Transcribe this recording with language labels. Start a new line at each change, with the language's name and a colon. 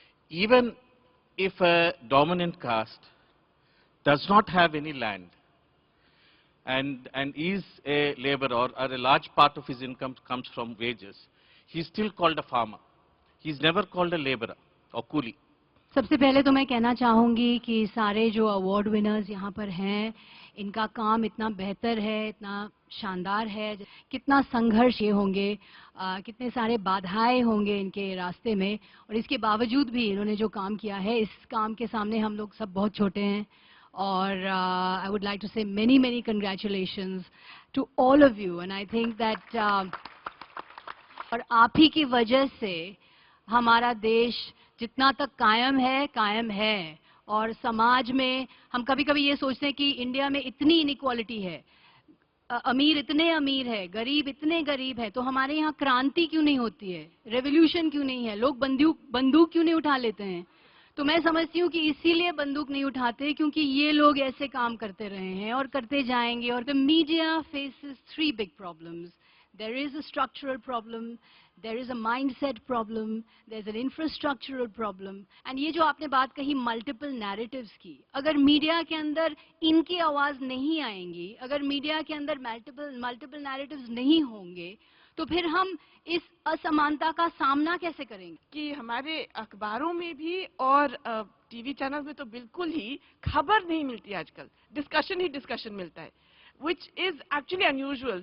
English: Even if a dominant caste does not have any land and is a laborer, or a large part of his income comes from wages, he's still called a farmer. He's never called a laborer or coolie.
Hindi: सबसे पहले तो मैं कहना चाहूँगी कि सारे जो award winners यहाँ पर हैं, इनका काम इतना बेहतर है, इतना शानदार है, कितना संघर्ष ये होंगे, कितने सारे बाधाएं होंगे इनके रास्ते में, और इसके बावजूद भी इन्होंने जो काम किया है, इस काम के सामने हम लोग सब बहुत छोटे हैं.
English: और I would like to say many many congratulations to all of you, and I think that और
Hindi: आप ही की वजह से हमारा देश जितना तक कायम है. और समाज में हम कभी कभी ये सोचते हैं कि इंडिया में इतनी इनइक्वालिटी है, अमीर इतने अमीर है, गरीब इतने गरीब है, तो हमारे यहाँ क्रांति क्यों नहीं होती है, रेवोल्यूशन क्यों नहीं है, लोग बंदूक क्यों नहीं उठा लेते हैं. तो मैं समझती हूँ कि इसीलिए बंदूक नहीं उठाते, क्योंकि ये लोग ऐसे काम करते रहे हैं और करते जाएंगे.
English: और the media faces 3 big problems. There is a structural problem, there is a mindset problem, there's an infrastructural problem.
Hindi: And ये जो आपने बात कही multiple narratives की, अगर मीडिया के अंदर इनकी आवाज नहीं आएंगी, अगर मीडिया के अंदर multiple narratives नहीं होंगे, तो फिर हम इस असमानता का सामना कैसे करेंगे. कि हमारे अखबारों में भी और टीवी चैनल में तो बिल्कुल ही खबर नहीं मिलती आजकल, डिस्कशन ही डिस्कशन मिलता है,
English: which is actually unusual.